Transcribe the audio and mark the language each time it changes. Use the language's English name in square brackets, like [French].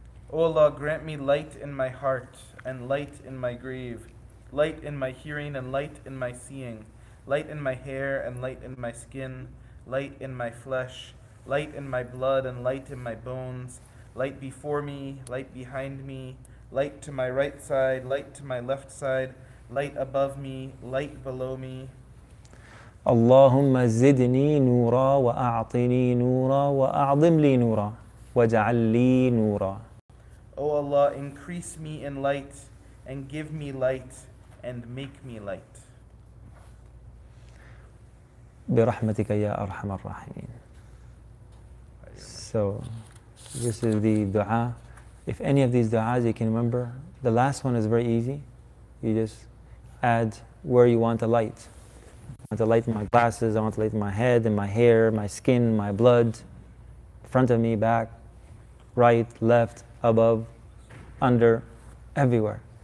[English] O Allah, grant me light in my heart and light in my grave, light in my hearing and light in my seeing, light in my hair and light in my skin, light in my flesh, light in my blood and light in my bones, light before me, light behind me, light to my right side, light to my left side, light above me, light below me. [Arabic] اللهم زدني نورا وأعطني نورا وأعظم لي نورا واجعل لي نورا. [English] O Allah, increase me in light and give me light and make me light. [Arabic] برحمتك يا أرحم الراحمين. [English] So this is the dua. If any of these du'as you can remember, the last one is very easy. You just add where you want the light. I want to light in my glasses, I want to light in my head, in my hair, my skin, my blood, front of me, back, right, left, above, under, everywhere.